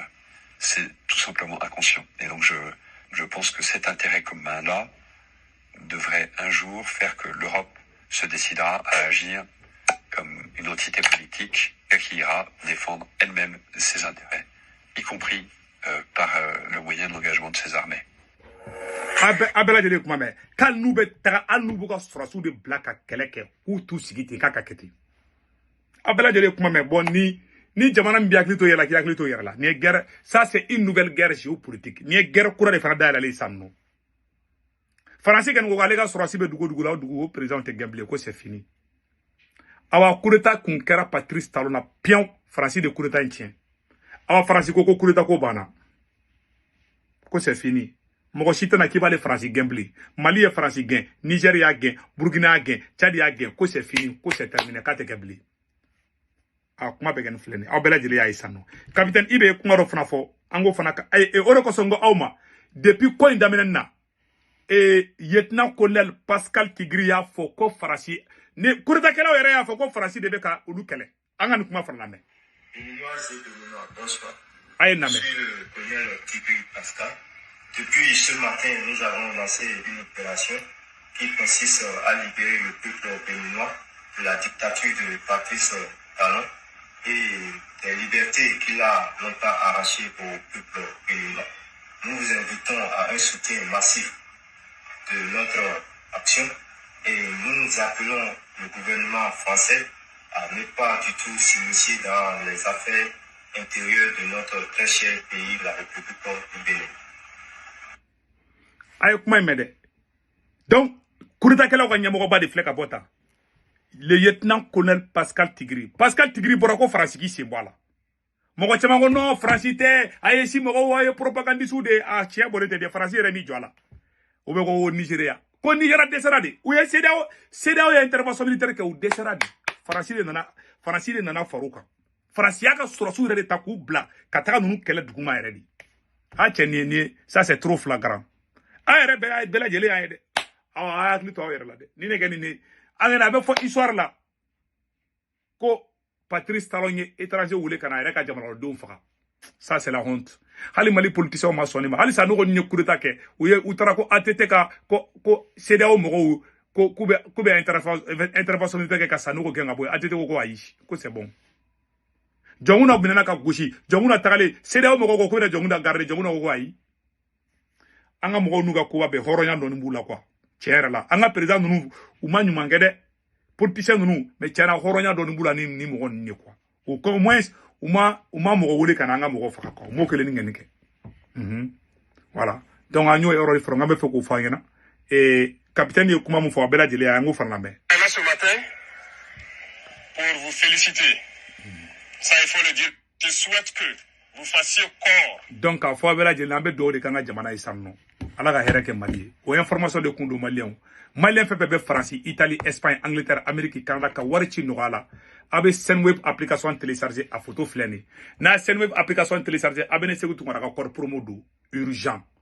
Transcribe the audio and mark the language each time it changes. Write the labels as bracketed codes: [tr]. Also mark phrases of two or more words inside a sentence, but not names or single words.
[fr] C'est tout simplement inconscient. Et donc je pense que cet intérêt commun-là devrait un jour faire que l'Europe se décidera à agir comme une entité politique et qui ira défendre elle-même ses intérêts, y compris par le moyen de l'engagement de ses armées. [bm] Abela jeli kuma mɛ k'al n'u bɛ taga hali n'u b'u ka sɔrɔsiw de bila ka kɛlɛ kɛ k'u t'u sigi ten k'a ka kɛ ten abela jeli kuma mɛ bon ni jamana min bɛ hakili to yɛrɛ la k'i hakili to yɛrɛ la ni ye [fr] guerre ça c'est une nouvelle guerre géopolitique [bm] ni ye guerre kura de fana dayɛlɛlen sisan nɔ faransi kɔni ko k'ale ka sɔrɔsi bɛ dugu o dugu la o dugu o président tɛ gɛn bilen ko [fr] c'est fini [bm] awa [fr] coup d'état [bm] kun kɛra Patrice Talon na piɛn faransi de [fr] coup d'état [bm] in tiɲɛ awa faransi ko [fr] coup d'état [bm] ko banna ko [fr] c'est fini [bm] mɔgɔ si tɛna k'i b'ale faransi gɛn bilen Mali ye faransi gɛn Niger y'a gɛn Burkina y'a gɛn Tchad y'a gɛn ko [fr] c'est fini [bm] ko [fr] c'est terminé [bm] k'a tɛ kɛ bilen a kuma bɛ kɛ nin filɛ nin aw bɛɛ lajɛlen y'a ye sisan nɔ capitaine Ibe ye kuma dɔ fana fɔ an k'o fana o de kosɔn n ko aw ma depuis ko in daminɛ na [fr] lieutenant colonel [bm] Pascal Tigri y'a fɔ ko faransi ni [fr] coup d'état [bm] kɛlaw yɛrɛ y'a fɔ ko faransi de bɛ ka olu kɛlɛ an ka nin kuma fana lamɛn a ye lamɛn. [fr] Le colonel Tigri Pascal. Depuis ce matin, nous avons lancé une opération qui consiste à libérer le peuple béninois de la dictature de Patrice Talon et des libertés qu'il a longtemps arrachées au peuple béninois. Nous vous invitons à un soutien massif de notre action et nous appelons le gouvernement français à ne pas du tout s'initier dans les affaires intérieures de notre très cher pays, la République du Bénin. [bm] Aye kuma mɛ dɛ [fr] donc coup d'état [bm] kɛlaw ka ɲɛmɔgɔba de filɛ ka bɔ tan [fr] le lieutenant colonel [bm] Pascal Tigri bɔra ko faransi k'i sen bɔ a la mɔgɔ caman ko non faransi tɛ a ye si mɔgɔw a ye propagandistes de a tiɲɛ bɔlen tɛ dɛ faransi yɛrɛ m'i jɔ a la o bɛ ko Nigéria ko Nigéria dɛsɛra de u ye CEDEAO ye [fr] intervention militaire [bm] kɛ u dɛsɛra de faransi de nana far'u kan faransi y'a ka sɔrɔsiw yɛrɛ de ta k'u bila ka taga ninnu kɛlɛ duguma yɛrɛ de a cɛ nin ye [fr] ça c'est trop flagrant [bm] a yɛrɛ bɛɛ lajɛlen y'a ye dɛ aw a hakili to aw yɛrɛ la dɛ ni ne kɛ nin ne an yɛrɛ a bɛ fɔ histoire la ko Patrice Talon ye étranger wele ka na a yɛrɛ ka jamanadenw faga [fr] ça c'est la honte [bm] hali Mali politiciens ma sɔn ne ma hali sa n'o kɔni ye [fr] coup d'état [bm] kɛ u taara ko ATT ka ko CEDEAO mɔgɔw k'u bɛ [fr] intervention militaire [bm] kɛ ka Sanogo gɛn ka bɔ yen ATT ko ayi ko [fr] c'est bon [bm] jɔnkunna minɛna ka gosi jɔnkunna tagalen CEDEAO mɔgɔw ko k'u bɛna jɔnkunna garder jɔnkunna ko ayi an ka mɔgɔw n'u ka koba bɛɛ hɔrɔnya dɔɔni b'u la quoi tiɲɛ yɛrɛ la an ka président ninnu u ma ɲuman kɛ dɛ politiciens ninnu mais tiɲɛ na hɔrɔnya dɔɔni b'u la ni mɔgɔ ninnu ye quoi [fr] au moins [bm] u ma mɔgɔ wele ka na an ka mɔgɔ faga quoi u m'o kelen ni ŋɛni kɛ [fr] voilà donc [bm] an y'o yɔrɔ de fɔlɔ n bɛ fɛ k'o fɔ an ɲɛna capitaine ye kuma min fɔ a bɛɛ lajɛlen an k'o fana lamɛn. [fr] Ce matin pour vous féliciter ça il faut le dire je souhaite que vous fassiez corps. [bm] Donc a fɔ a bɛɛ lajɛlen an bɛ dugawu de k'an ka jamana ye sisan nɔ ala ka hɛrɛ kɛ Mali ye o information de kun don maliyɛnw fɛn fɛn bɛ Faransi Italie Espagne Angleterre Amérique Canada ka wari ci nɔgɔya la a bɛ Senweb [fr] application télécharger [bm] a photo filɛ nin n'a ye Senweb [fr] application télécharger [bm] a bɛ ne Segu Tunkara ka [fr] code promo [bm] don urgent